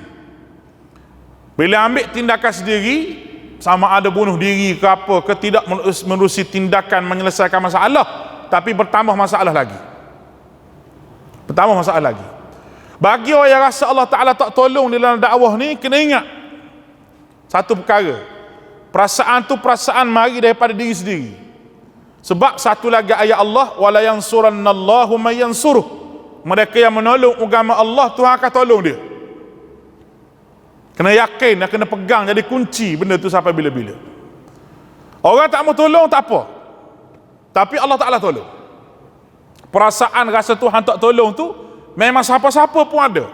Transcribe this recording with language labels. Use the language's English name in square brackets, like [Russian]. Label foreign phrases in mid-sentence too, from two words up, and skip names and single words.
[Malay] Bila ambil tindakan sendiri, sama ada bunuh diri ke apa, ke tidak menerusi tindakan menyelesaikan masalah, tapi bertambah masalah lagi. Bertambah masalah lagi. Bagi orang yang rasa Allah Ta'ala tak tolong dalam dakwah ni, kena ingat satu perkara. Perasaan tu perasaan mari daripada diri sendiri. Sebab satu lagi ayat Allah, [Arabic] ولينصرن الله من ينصره. [Malay] Mereka yang menolong agama Allah, Tuhan akan tolong dia. Kena yakin dan kena pegang, jadi kunci benda tu sampai bila-bila. Orang tak mau tolong tak apa, tapi Allah Ta'ala tolong. Perasaan rasa Tuhan tak tolong tu memang siapa-siapa pun ada.